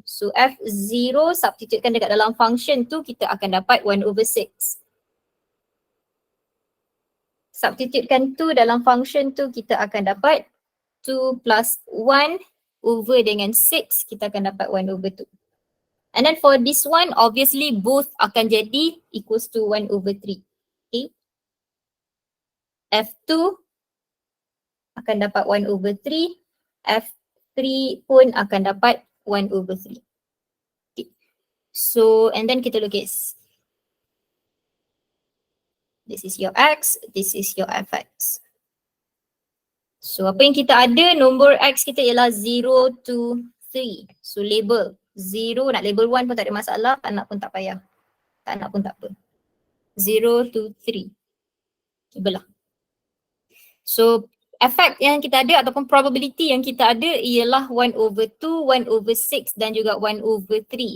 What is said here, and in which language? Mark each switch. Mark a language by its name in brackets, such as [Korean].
[Malay] So f0 substitutekan dekat dalam function tu kita akan dapat 1/6. Substitutekan 2 dalam function tu kita akan dapat 2 plus 1 over dengan 6 kita akan dapat 1/2. [English] And then for this one, obviously both [Malay] akan jadi [English] equals to 1/3. [Malay] Okay. F2 akan dapat 1/3. F3 pun akan dapat 1/3. Okay. So, and then kita lukis. [English] This is your X, this is your Fx. [Malay] So, apa yang kita ada, nombor X kita ialah 0 to 3. So, label. 0 nak label 1 pun tak ada masalah, tak nak pun tak payah. Tak nak pun tak apa. 0 to 3. Belah. So effect yang kita ada ataupun probability yang kita ada ialah 1/2, 1/6 dan juga 1/3.